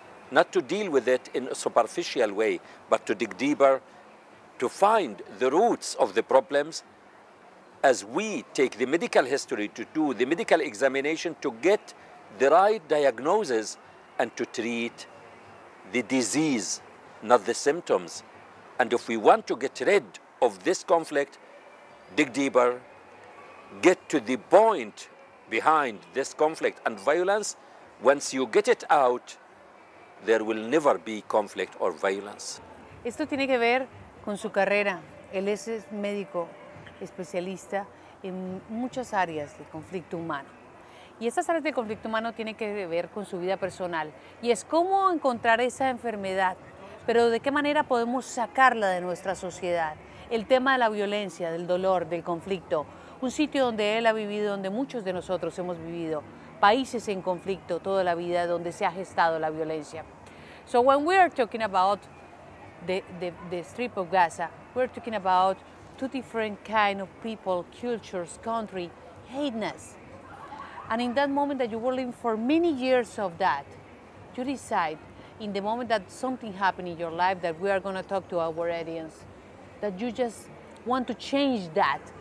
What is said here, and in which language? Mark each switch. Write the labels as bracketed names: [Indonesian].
[English] Not to deal with it in a superficial way, but to dig deeper, to find the roots of the problems, as we take the medical history to do the medical examination to get the right diagnosis and to treat the disease, not the symptoms. And if we want to get rid of this conflict, dig deeper, get to the point behind this conflict and violence. Once you get it out, there will never be conflict or violence. [Spanish] Esto tiene que ver con su carrera. Él es médico especialista en muchas áreas de conflicto humano. Y estas áreas de conflicto humano tienen que ver con su vida personal. Y es cómo encontrar esa enfermedad, pero de qué manera podemos sacarla de nuestra sociedad. El tema de la violencia, del dolor, del conflicto. Un sitio donde él ha vivido, donde muchos de nosotros hemos vivido. Países en conflicto toda la vida, donde se ha gestado la violencia. [English] So when we are talking about the Strip of Gaza, we're talking about 2 different kind of people, cultures, country, hating us. And in that moment that you were living for many years of that, you decide, in the moment that something happened in your life that we are going to talk to our audience, that you just want to change that.